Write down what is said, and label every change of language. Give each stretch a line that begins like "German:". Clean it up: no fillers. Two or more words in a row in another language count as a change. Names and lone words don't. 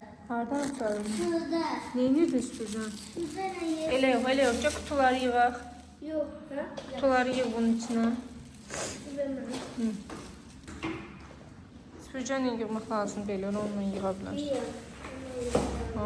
Azerbaijani: Hardan atarım?
Turkish: Şurada.
Azerbaijani: Neyini düzdürürüm?
Turkish: Güzel yer.
Azerbaijani: Elə yox, elə yox. Gör kutuları yığaq.
Turkish: Yok. Ha?
Azerbaijani: Kutuları yığ bunun içine.
Turkish: Güzel.
Azerbaijani: Süpürgəni yığmaq lazım deyil, onunla yığa bilərsən.
Turkish: İyi.